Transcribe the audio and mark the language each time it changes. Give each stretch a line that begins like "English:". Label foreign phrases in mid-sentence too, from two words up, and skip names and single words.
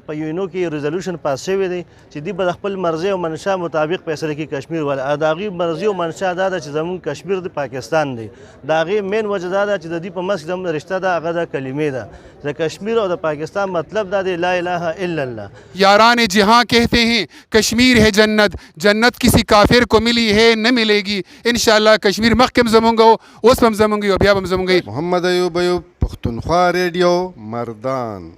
Pashto: په یو کې ریزولوشن پاس شوی دی چې دوی به د خپل مرضي او منشا مطابق فیصله کوي کشمیر والا. د هغې مرضي او منشا دا ده چې زموږ کشمیر د پاکستان دی. د هغې مین وجه دا ده چې د دوی په منځ کې زموږ رشته ده هغه د کلمې ده. د کشمیر او د پاکستان مطلب دا دی
Arabic: لا اله الا الله.
Urdu: یاران جہاں کہتے ہیں کشمیر ہے جنت، جنت کسی کافر کو ملی ہے نہ ملے گی.
Pashto: انشاءاللہ کشمیر مخکم زمونږ اوس هم زمونږ او بیا هم زمونږ. محمد ایوب پښتونخوا ریډیو مردان.